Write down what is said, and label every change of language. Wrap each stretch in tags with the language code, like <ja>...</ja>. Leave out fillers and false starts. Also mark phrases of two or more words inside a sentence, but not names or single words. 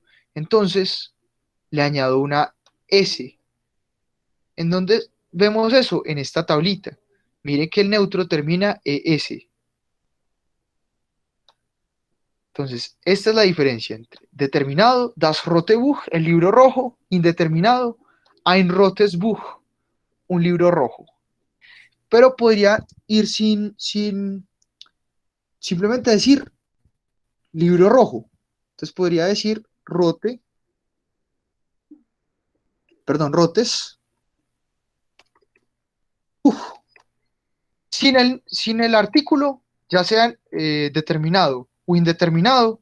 <es>Entonces, le añado una S. ¿En dónde vemos eso? En esta tablita. Mire que el neutro termina ES. Entonces, esta es la diferencia entre determinado,</es> <de>das rote Buch,</de> <es>el libro rojo, indeterminado,</es> <de>ein rotes Buch,</de> <es>un libro rojo. Pero podría ir simplemente decir libro rojo. Entonces podría decir rotes, sin el artículo, ya sea determinado o indeterminado.</es>